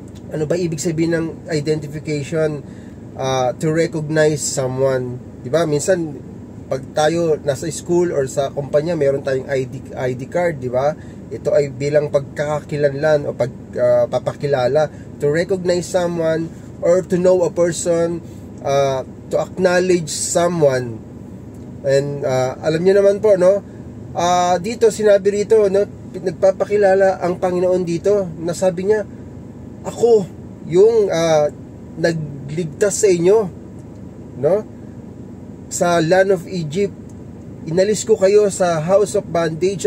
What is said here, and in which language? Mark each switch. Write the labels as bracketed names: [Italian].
[Filipino] Ano ba ibig sabihin ng identification? [English] To recognize someone. [Filipino] Diba? Minsan, pag tayo nasa school or sa kumpanya, meron tayong ID card, diba? Ito ay bilang pagkakakilanlan o pagpapakilala. [English] To recognize someone or to know a person, to acknowledge someone. [Filipino] And alam niyo naman po, no? Dito sinabi rito, no, nagpapakilala ang Panginoon dito, nasabi niya, ako yung nagligtas sa inyo, no? Sa land of Egypt, inalis ko kayo sa [English] house of bondage.